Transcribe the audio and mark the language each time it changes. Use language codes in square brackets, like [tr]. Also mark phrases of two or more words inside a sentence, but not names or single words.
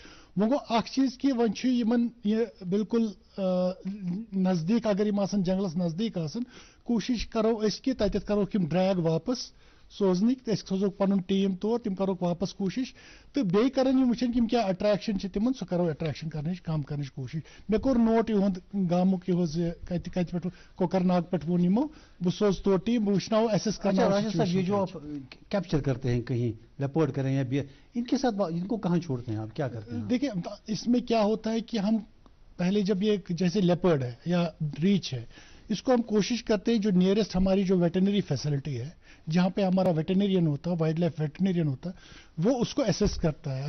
[ks] وۄنۍ گوٚو اکھ چیٖز کہِ وۄنۍ چھُ یِمن یہِ بالکل نزدیٖک اگر یِم آسان جنگلس نزدیٖک آسان کوٗشِش کرو أسۍ کہِ تتٮ۪تھ کروکھ یِم ڈریگ واپس سوزنٕکۍ تہٕ أسۍ سوزوکھ پنُن ٹیٖم تور, تِم کروکھ واپس کوٗشِش تہٕ بیٚیہِ کرن یِم وٕچھن یِم کیٛاہ اٹریکشن چھِ تِمن سُہ کرو اٹریکشن کرنٕچ کم کرنٕچ کوٗشش. مےٚ کوٚر نوٹ یِہُنٛد گامُک یہِ حظ یہِ کتہِ پٮ۪ٹھ کوکر ناگ پٮ۪ٹھ ووٚن یِمو, بہٕ سوزٕ تور ٹیٖم, بہٕ وٕچھناوو ایسس کرناوو. [ur] یہ جو آپ کیپچر کرتے ہیں کہیں لیپرڈ کریں یا ان کے ساتھ ان کو کہاں چھوڑتے ہیں آپ, کیا کرتے ہیں؟ دیکھیں اس میں کیا ہوتا ہے کہ ہم پہلے جب یہ جیسے لیپرڈ ہے یا ریچ ہے, اس کو ہم کوشش کرتے ہیں جو نیئرسٹ ہماری جو [en] veterinary facility [ur] ہے جہاں پہ ہمارا ویٹرنیرین ہوتا ہے, [en] wild life veterinarian [ur] ہوتا ہے, وہ اس کو ایسیس کرتا ہے.